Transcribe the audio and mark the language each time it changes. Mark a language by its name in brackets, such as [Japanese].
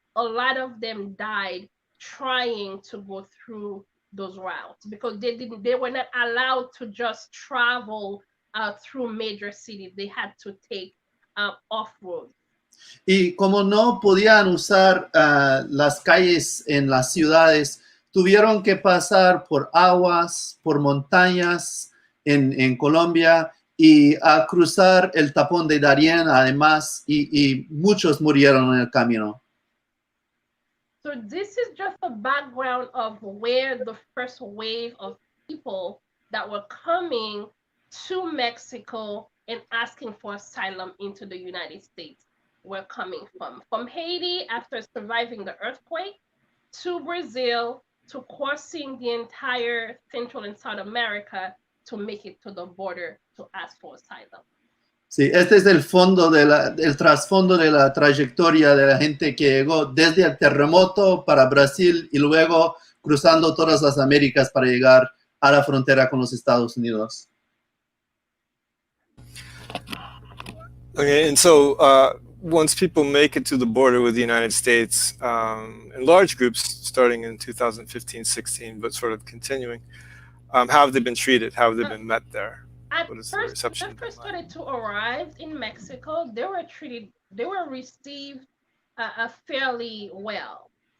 [English] A lot of them died trying to go through those routes because they were not allowed to just travel through major cities. They had to take off-road. [Spanish] Y como no podían usar las calles en las ciudades, tuvieron que pasar por aguas, por montañas en Colombia y a cruzar el tapón de Darién además, y muchos murieron en el camino. [English] So this is just a background of where the first wave of people that were coming to Mexico and asking for asylum into the United States were coming from Haiti after surviving the earthquake, to Brazil, to crossing the entire Central and South America to make it to the border to ask for asylum. [Spanish] Sí, este es el trasfondo de la trayectoria de la gente que llegó desde el terremoto para Brasil y luego cruzando todas las Américas para llegar a la frontera con los Estados Unidos. [English] Okay, and so once people make it to the border with the United States, in large groups, starting in 2015-16, but sort of continuing, how have they been treated? How have they been met there? At first, when they first started to arrive in Mexico, they were received fairly well.